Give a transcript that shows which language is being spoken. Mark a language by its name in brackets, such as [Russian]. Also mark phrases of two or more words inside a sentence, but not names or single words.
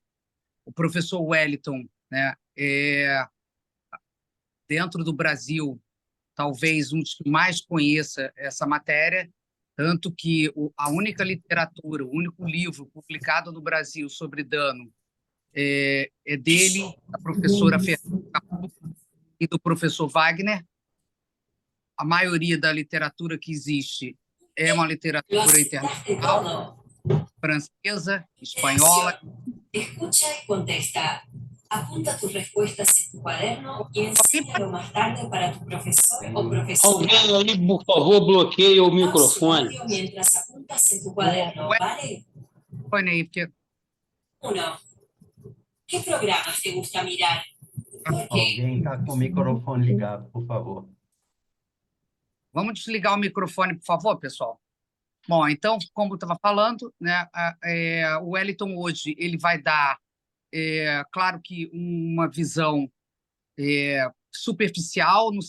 [Portuguese] O professor Wellington, né, dentro do Brasil, talvez um dos que mais conheça essa matéria, tanto que a única literatura, o único livro publicado no Brasil sobre dano é dele, da professora Fernanda Capu e do professor Wagner. A maioria da literatura que existe é uma literatura internacional, francesa, espanhola. [Spanish] Escucha y contesta. Apunta tus respuestas en tu cuaderno y enséñalo más tarde para tu profesor o profesora. [Portuguese] Alguém aí, por favor, bloqueie o [Spanish] Pausa el [Portuguese] microfone. [Spanish] audio mientras apuntas en tu cuaderno, ¿vale? [Portuguese] Põe aí, porque 1. [Spanish] ¿Qué programas te gusta mirar? ¿Por qué? [Portuguese] Alguém está com o microfone ligado, por favor. vamos desligar o microfone, por favor, pessoal. Bom, então, como eu estava falando, né, o Wellington hoje ele vai dar, claro que uma visão superficial, no